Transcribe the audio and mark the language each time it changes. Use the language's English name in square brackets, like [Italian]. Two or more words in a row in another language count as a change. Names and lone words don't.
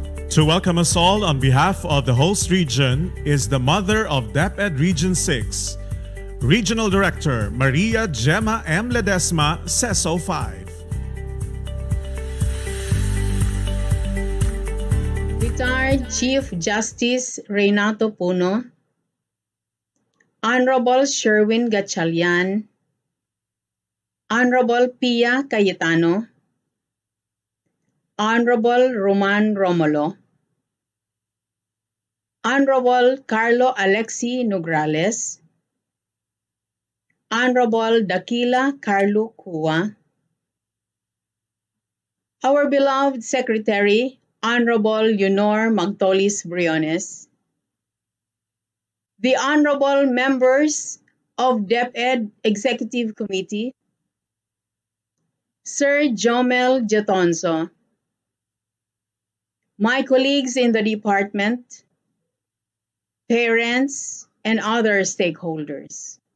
[English] To welcome us all on behalf of the host region is the mother of DepEd Region 6, Regional Director Maria Gemma M. Ledesma, CESO 5. Retired Chief Justice Renato Puno, Honorable Sherwin Gatchalian, Honorable Pia Cayetano, Honorable Roman Romulo, Honorable Carlo Alexi Nograles, Honorable Dakila Carlo Cua, our beloved Secretary, Honorable Leonor Magtolis Briones, the Honorable Members of DepEd Executive Committee, Sir Jomel Jetonso, my colleagues in the department, parents, and other stakeholders.